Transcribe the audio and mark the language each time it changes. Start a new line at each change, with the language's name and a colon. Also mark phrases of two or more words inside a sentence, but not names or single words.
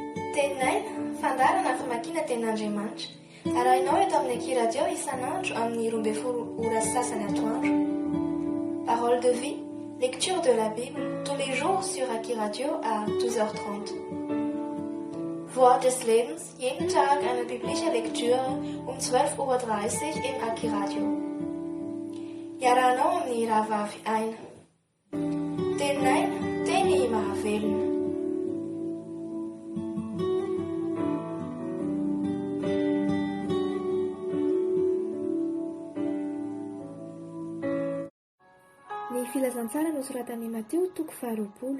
Malagasy: Tenaina, fandarana famakiana ten'Andriamanitra. Arahinao eto amin'ny Aki Radio isan'andro amin'ny 12 sasany atoandro.
French: Parole de vie, lecture de la Bible, tous les jours sur Aki Radio à 12h30.
German: Wort des Lebens, jeden Tag eine biblische Lektüre um 12:30 Uhr im Aki Radio.
Malagasy: Iarahanao amin'ny rahavavy aina. Tenaina, teny mahavelona. Ny filazantsara nosoratan'i Mateo 5:20.